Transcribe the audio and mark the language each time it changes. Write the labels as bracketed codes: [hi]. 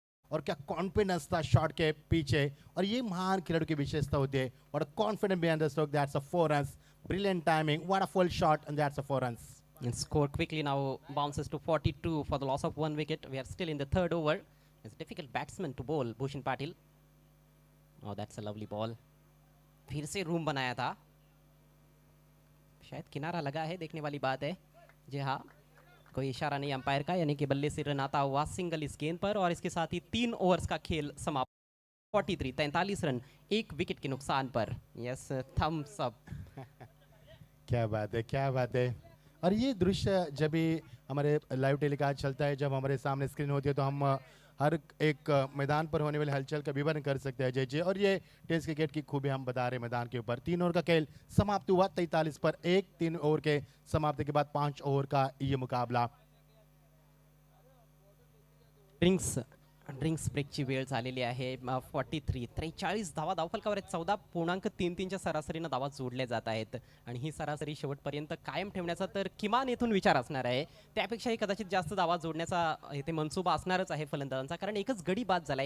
[hi] और क्या कॉन्फिडेंस था शॉट के पीछे, और ये महान खिलाड़ी की विशेषता होती है। [en] What a confidence behind the stroke, that's a 4 runs. Brilliant timing, what a full shot, and that's a 4 runs. And score quickly now bounces to 42 for the loss of 1 wicket. We are still in the 3rd over. It's a difficult batsman to bowl, Bhushan Patil. Oh, that's a lovely ball. [hi] फिर से room बनाया था, शायद किनारा लगा है, देखने वाली बात है। जी हाँ, कोई इशारा नहीं अंपायर का, यानी कि बल्ले से रन आता हुआ सिंगल इस गेंद पर, और इसके साथ ही 3 ओवर्स का खेल समाप्त। 43 रन 1 विकेट के नुकसान पर। [en] Yes, thumbs up. [hi] क्या बात है, क्या बात है। और ये दृश्य जब भी हमारे लाइव टेलीकास्ट चलता है, जब हमारे सामने स्क्रीन होती है, तो हम हर एक मैदान पर होने वाले हलचल का विवरण कर सकते हैं जय जी। और ये टेस्ट क्रिकेट की खूबी हम बता रहे हैं मैदान के ऊपर। 3 ओवर का खेल समाप्त हुआ 43 पर 1। 3 ओवर के समाप्ति के बाद 5 ओवर का ये मुकाबला। [mr] ड्रिंक्स ब्रेकची वेळ झालेली आहे। 43 धावा धावफलकावर आहेत। 14.33च्या सरासरीनं धावा जोडल्या जात आहेत, आणि ही सरासरी शेवटपर्यंत कायम ठेवण्याचा तर किमान येथून विचार असणार आहे। त्यापेक्षाही कदाचित जास्त धावा जोडण्याचा इथे मनसुबा असणारच आहे फलंदाजांचा, कारण एकच गडी बाद झालाय।